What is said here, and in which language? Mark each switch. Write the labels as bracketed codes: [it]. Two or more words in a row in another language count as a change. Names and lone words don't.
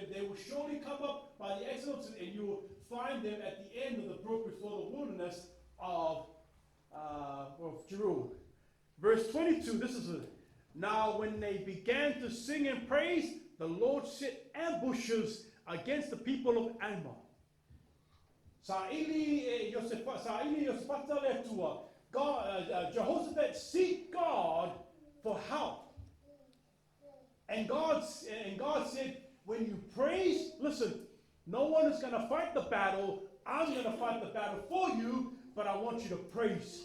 [en] They will surely come up by the exodus, and you will find them at the end of the brook before the wilderness of Jerusalem. Verse 22, this is it. Now when they began to sing and praise, the Lord set ambushes against the people of Ammon. [sm] Sa'ili Yosefata letua. [en] Jehoshaphat seek God for help. And God said, when you praise, listen, no one is going to fight the battle. I'm going to fight the battle for you, but I want you to praise.